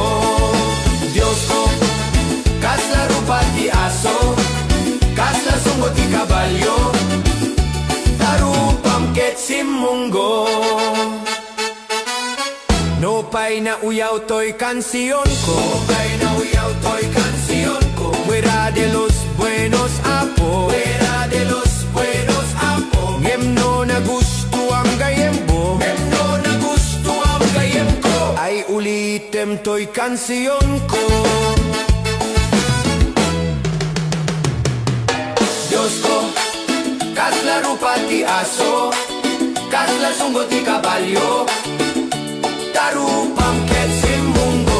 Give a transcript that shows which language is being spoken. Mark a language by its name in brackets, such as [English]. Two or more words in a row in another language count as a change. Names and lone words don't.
[Iloko] Diyos ko, kas la rupa ti aso, kas la sunggo ti kabalyo, tarupam ket si munggo. No pay na uyaw to'y kansiyon ko, no pay na uyaw to'y kansiyon ko, [Spanish] fuera de los buenos [Iloko] apo, [Spanish] fuera de los buenos [Iloko] apo, ngem no na gusto ang gayem mo, ngem no na gusto ang gayem ko, ay ulitem to'y kansiyon ko. Diyos ko, kas la rupa ti aso, kas la sunggo ti kabalyo, tarupam ket si munggo.